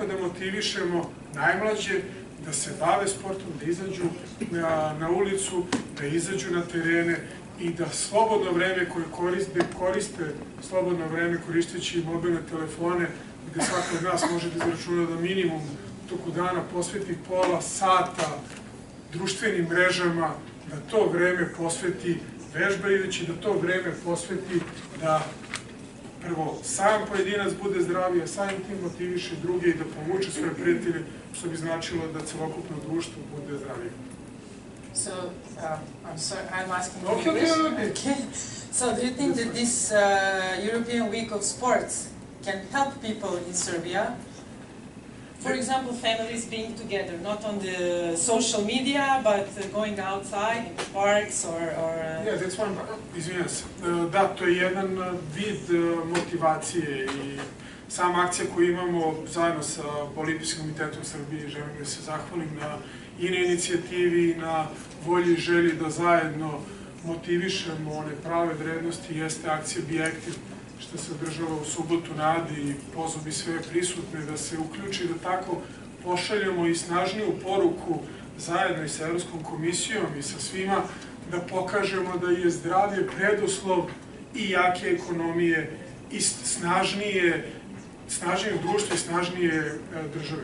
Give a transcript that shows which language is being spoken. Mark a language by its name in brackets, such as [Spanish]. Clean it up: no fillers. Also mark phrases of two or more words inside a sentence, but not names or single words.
[Serbian] da motivišemo najmlađe da se bave sportom, da izađu na ulicu, da izađu na terene i da slobodno vreme koje koriste slobodno vreme koristeći mobilne telefone, gde svako od nas može da izračuna da minimum toku dana posveti pola sata društvenim mrežama, da to vreme posveti vežbajući, da to vreme posveti da prvo sam pojedinac bude zdraviji, a samim tim motiviše druge i da povuče svoje prijatelje, što bi značilo da celokupno društvo bude zdravije. [English] So, I'm sorry, I'm asking in English. Okay. So, do you think that this European Week of Sports can help people in Serbia? For example, families being together, not on the social media, but going outside in parks or... Yeah, that's one, [Serbian] izvinjam se. Da, to je jedan vid motivacije i sama akcija koju imamo zajedno sa Olimpijskim komitetom Srbije, želim da se zahvalim i na inicijativi i na volji i želji da zajedno motivišemo one prave vrednosti, jeste akcija Be Active, što se održava u subotu na Adi i pozvao bi sve prisutne da se uključi, da tako pošaljemo i snažniju poruku zajedno i sa Evropskom komisijom i sa svima, da pokažemo da je zdravlje preduslov i jake ekonomije i snažnije društva i snažnije države.